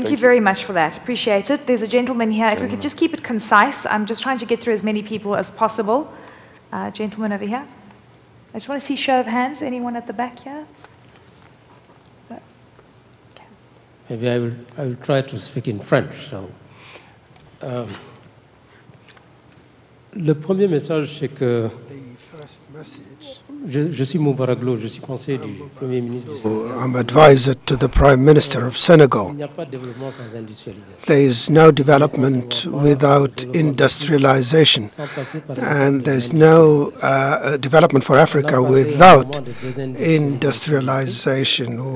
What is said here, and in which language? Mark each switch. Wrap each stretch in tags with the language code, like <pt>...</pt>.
<en>Thank you very much for that. Appreciate it. There's a gentleman here. If we could just keep it concise. I'm just trying to get through as many people as possible. Gentleman over here. I just want to see show of hands. Anyone at the back here? Okay. Maybe I will try to speak in French.</en> <fr>So, le premier message, c'est que je suis Moubarak Loh, je suis conseiller du Premier ministre du Sénégal.</fr> <en>I'm advisor to the Prime Minister of Senegal. There is no development without industrialization, and there's no development for Africa without industrialization.</en>